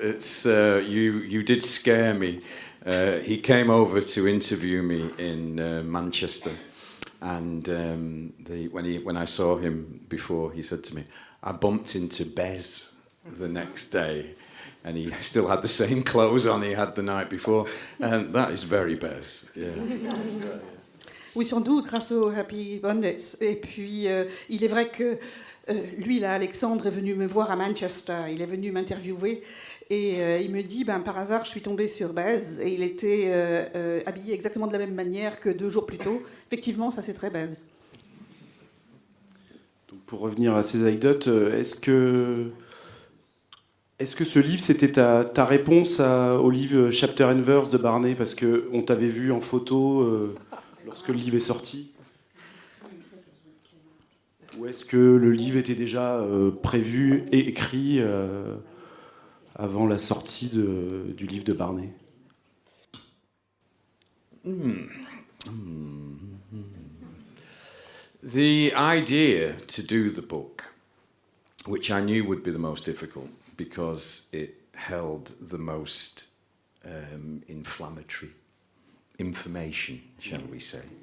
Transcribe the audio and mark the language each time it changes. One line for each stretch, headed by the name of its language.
English: It's you did scare me. He came over to interview me in Manchester, and when I saw him before, he said to me, "I bumped into Bez the next day, and he still had the same clothes on he had the night before, and that is very Bez." Yeah.
French: Oui, sans doute, grâce au Happy Mondays. Et puis, il est vrai que lui, là, Alexandre, est venu me voir à Manchester. Il est venu m'interviewer. Et il me dit, par hasard, je suis tombée sur Bez. Et il était habillé exactement de la même manière que 2 jours plus tôt. Effectivement, ça, c'est très Bez. Donc, pour revenir à ces anecdotes, est-ce que ce livre, c'était ta réponse au livre Chapter and Verse de Barney? Parce qu'on t'avait vu en photo lorsque le livre est sorti. Ou est-ce que le livre était déjà prévu et écrit avant la sortie du livre de Barney?
English: The idea to do the book, which I knew would be the most difficult because it held the most inflammatory information, shall we say.